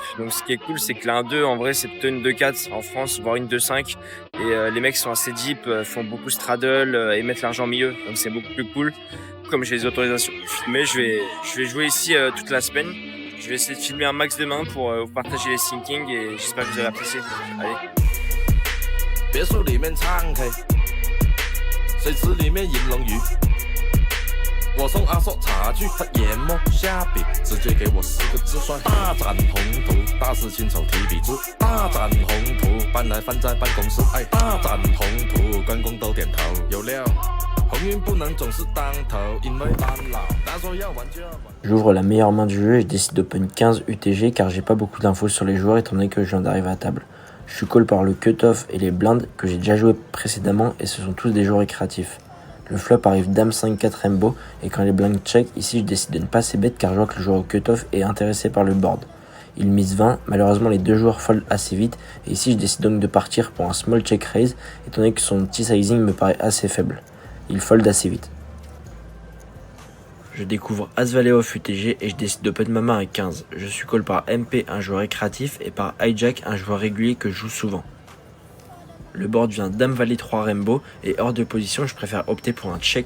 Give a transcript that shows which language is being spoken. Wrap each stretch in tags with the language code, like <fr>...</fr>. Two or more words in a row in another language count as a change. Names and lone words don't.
<fr>Donc ce qui est cool c'est que la 1-2 en vrai c'est plutôt une 2-4 en France, voire une 2-5. Et les mecs sont assez deep, font beaucoup straddle et mettent l'argent au milieu. Donc c'est beaucoup plus cool. Comme j'ai les autorisations pour filmer, je vais jouer ici toute la semaine. Je vais essayer de filmer un max demain pour vous partager les thinkings et j'espère que vous allez apprécier. Allez.</fr> <yue>别墅里面唱 K， 水池里面饮龙鱼。我送阿硕茶具，他研磨下笔，直接给我4个字算大展宏图。大师亲手提笔字，大展宏图，搬来放在办公室。哎，大展宏图，关公都点头。有料，鸿运不能总是当头，因为当老。他说要玩就要玩。</yue> <fr>J'ouvre la meilleure main du jeu et je décide d'open 15 UTG car j'ai pas beaucoup d'infos sur les joueurs étant donné que je viens d'arriver à table. Je suis call par le cut-off et les blindes que j'ai déjà joué précédemment et ce sont tous des joueurs récréatifs. Le flop arrive Dame 5-4 Rainbow et quand les blinds check, ici je décide de ne pas ces bêtes car je vois que le joueur au cut-off est intéressé par le board. Il mise 20, malheureusement les deux joueurs fold assez vite et ici je décide donc de partir pour un</fr> <en>small check raise</en> <fr>étant donné que son petit sizing me paraît assez faible. Il fold assez vite. Je découvre As-Valet off UTG et je décide d'open ma main à 15. Je suis call par MP, un joueur récréatif, et par Hijack, un joueur régulier que je joue souvent. Le board vient Dame-Valet 3 Rainbow et hors de position, je préfère opter pour un check.</fr>